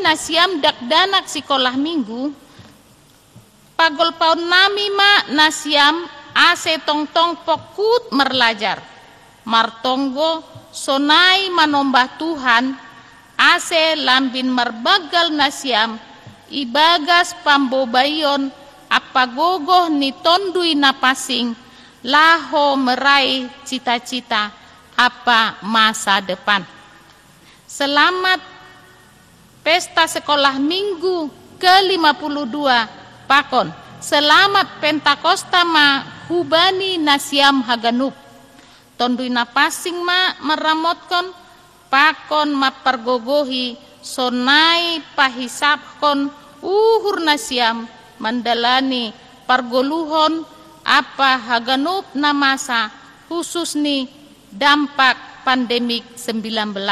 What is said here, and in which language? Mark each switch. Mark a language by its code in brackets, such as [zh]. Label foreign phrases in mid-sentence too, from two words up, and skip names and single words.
[bts] nasiam dakdanak sekolah minggu pagolpaun nami ma nasiam ase tong-tong pokut merlajar martonggo sonai manombah Tuhan ase lambin merbagal nasiam ibagas pambobayon apagogoh ni tondui napasing laho [id] meraih cita-cita [bts] apa masa depan. [id] Selamat pesta sekolah minggu ke-52 pakon. Selamat Pentakosta [bts] ma hubani nasiam haganup. Tondui napasing ma meramotkan pakon ma pergogohi sonai pahisapkon uhur nasiam mandalani pargoluhon apa haganup na masa khusus ni [id] dampak pandemik 19.